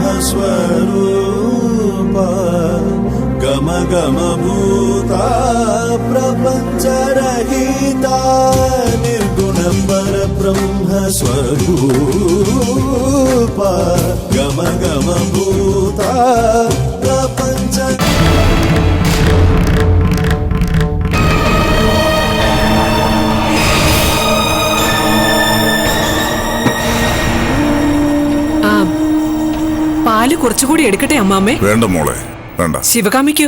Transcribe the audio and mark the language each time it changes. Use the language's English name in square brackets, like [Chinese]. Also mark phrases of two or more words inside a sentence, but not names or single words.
[Sanskrit] स्वरूप गम गम भूता प्रपंच रहिता निर्गुण परब्रह्म स्वरूप गम गम भूता प्रपंच [Malayalam] പാല് കുറച്ചുകൂടി എടുക്കട്ടെ അമ്മാമ്മേ? വേണ്ട മോളെ, വേണ്ട. ശിവകാമിക്കോ?